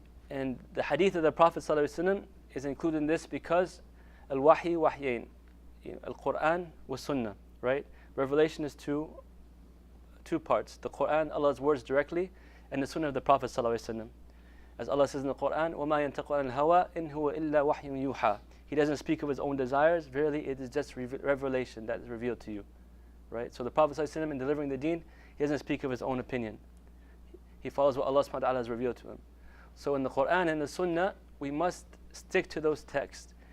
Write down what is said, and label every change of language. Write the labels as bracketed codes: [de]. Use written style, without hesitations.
[en] And the hadith of the Prophet ﷺ is included in this because [ar] al-wahi wahyain, al-Quran wa Sunnah, [en] right? Revelation is two parts. The Quran, Allah's words directly, and the Sunnah of the Prophet ﷺ. As Allah says in the Quran, [ar] وَمَا يَنْتَقُ عَنِ الْهَوَىٰ إِنْ هُوَ إِلَّا وَحْيٌ يُوحَىٰ. [en] He doesn't speak of his own desires. Verily, it is just revelation that is revealed to you, right? So the Prophet ﷺ, in delivering the deen, he doesn't speak of his own opinion. He follows what Allah subhanahu wa ta'ala has revealed to him. So in the Quran and the Sunnah, we must stick to those texts.